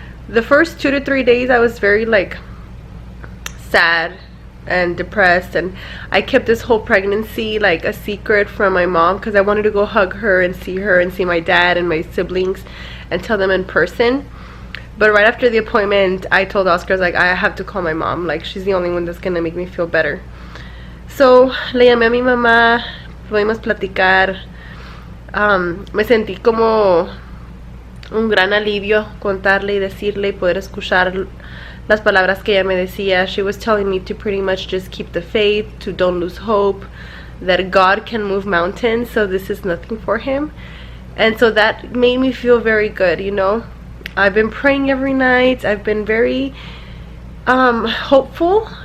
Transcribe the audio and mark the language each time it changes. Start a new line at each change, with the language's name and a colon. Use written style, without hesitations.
English: the first 2 to 3 days I was very like sad and depressed, and I kept this whole pregnancy like a secret from my mom because I wanted to go hug her and see my dad and my siblings and tell them in person. But right after the appointment, I told Oscar, like, I have to call my mom, like she's the only one that's gonna make me feel better.
Spanish: So le llamé a mi mamá, pudimos platicar. Me sentí como un gran alivio contarle y decirle y poder escuchar las palabras que ella me decía.
English: She was telling me to pretty much just keep the faith, to don't lose hope, that God can move mountains, so this is nothing for him. And so that made me feel very good, you know. I've been praying every night. I've been very hopeful.